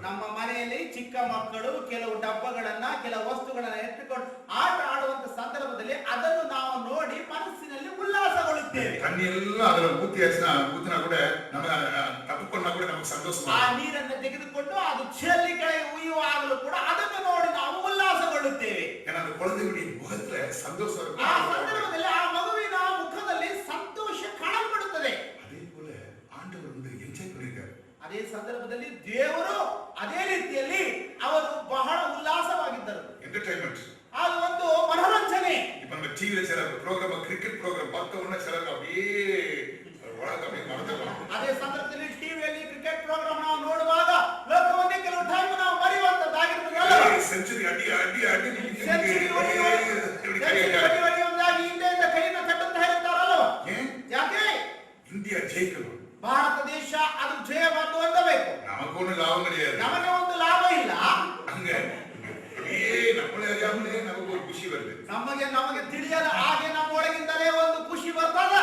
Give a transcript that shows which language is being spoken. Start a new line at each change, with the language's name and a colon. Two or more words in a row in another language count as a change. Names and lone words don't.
Kannada: ನಮ್ಮ ಮನೆಯಲ್ಲಿ ಚಿಕ್ಕ ಮಕ್ಕಳು ಕೆಲವು ಡಬ್ಬಗಳನ್ನ, ಕೆಲವು ವಸ್ತುಗಳನ್ನ ಎತ್ತಿಕೊಂಡು ಆಟ ಆಡುವಂತ ಸಂದರ್ಭದಲ್ಲಿ ಅದನ್ನು ನಾವು ನೋಡಿ ಮನಸ್ಸಿನಲ್ಲಿ ಉಲ್ಲಾಸಗೊಳ್ಳುತ್ತೇವೆ.
Tamil: தண்ணி எல்லாம் அதுல ஊத்தினா கூட நம்ம தப்பு பண்ணா கூட நமக்கு சந்தோஷமா
Kannada: ಆ ನೀರನ್ನು ತೆಗೆದುಕೊಂಡು ಅದು ಚೆಲ್ಲಿ ಕೆಳಗೆ ಉಯ್ಯುವಾಗಲೂ ಕೂಡ ಅದನ್ನು ನೋಡಿ ನಾವು ಉಲ್ಲಾಸಗೊಳ್ಳುತ್ತೇವೆ.
Tamil: ஏன்னா அந்த குழந்தையுடைய முகத்துல சந்தோஷம் இருக்கும்.
Kannada: ಆ ಸಂದರ್ಭದಲ್ಲಿ ಆ ಮಗುವಿನ ಮುಖದಲ್ಲಿ ಸಂತೋಷ ಕಾಣಲ್ಪಡುತ್ತದೆ.
Tamil: அதே போல ஆண்டவர் வந்து என்ஜாய் பண்ணிருக்காரு.
Kannada: ಅದೇ ಸಂದರ್ಭದಲ್ಲಿ ದೇವರು ಅದೇ ರೀತಿಯಲ್ಲಿ ಅವರು ಬಹಳ ಉಲ್ಲಾಸವಾಗಿದ್ದರು. ಎಂಟರ್ಟೈನ್ಮೆಂಟ್, ಅದು ಒಂದು ಮನೋರಂಜನೆ.
Tamil: இப்ப நம்ம டிவில சில ப்ரோகிராம், கிரிக்கெட் ப்ரோகிராம் பார்த்த உடனே சிலருக்கு அப்படியே அப்படியே மறந்துடுவாங்க.
Kannada: ಅದೇ ಸಂದರ್ಭದಲ್ಲಿ ಟಿವಿಯಲ್ಲಿ ಕ್ರಿಕೆಟ್ ಪ್ರೋಗ್ರಾಮ್ ನಾವು ನೋಡುವಾಗ ಲೋಕವನ್ನೇ ಕೆಲವು ಟೈಮ್ ನಾವು ಮರೆಯುವಂತದ್ದಾಗಿರುತ್ತದೆ. ಸೆಂಚುರಿ ಅಡಿ ಹೊಡೆಯುವುದಾಗಿ ಹಿಂದೆಯಿಂದ ಕೈಯನ್ನು ತಟ್ಟುತ್ತಾ ಇರ್ತಾರಲ್ಲ. ಯಾಕೆ? ಇಂಡಿಯಾ ಜಯಿಕಲು, ಭಾರತ ದೇಶ ಅದು ಜಯವನ್ನು ಹೊಂದಬೇಕು. ನಮಗೊಂದು ಲಾಭ கிடையாது, ನಮಗೆ ಒಂದು ಲಾಭ ಇಲ್ಲ.
Tamil: ಹಂಗೆ நம்மளே அறியாமலே நமக்கு ஒரு
Kannada: ಖುಷಿ ಬರ್ತದೆ. ನಮಗೆ ತಿಳಿಯದ ಹಾಗೆ ನಮ್ಮ ಒಳಗಿಂದಲೇ ಒಂದು ಖುಷಿ ಬರ್ತದೆ.